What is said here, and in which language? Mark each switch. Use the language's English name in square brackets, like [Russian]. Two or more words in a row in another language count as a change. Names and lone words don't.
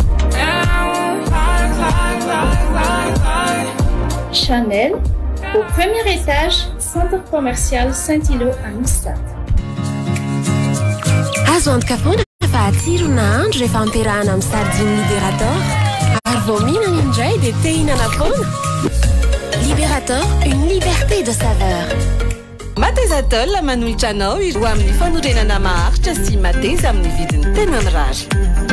[French] Chanel, au premier étage, centre commercial Saint-Hilo à Mustad. [Malagasy] Azo antoka fa atsirona andro rehefa amperahana amin'ny sardine Libérator. Ary vao mihinana indray dia te hihinana foana. Libérator, [French] une liberté de saveur. [Malagasy] Mateza Tol manolotra anao ireo amin'ny fanorenana maharitra sy mateza amin'ny vidiny tena mirary.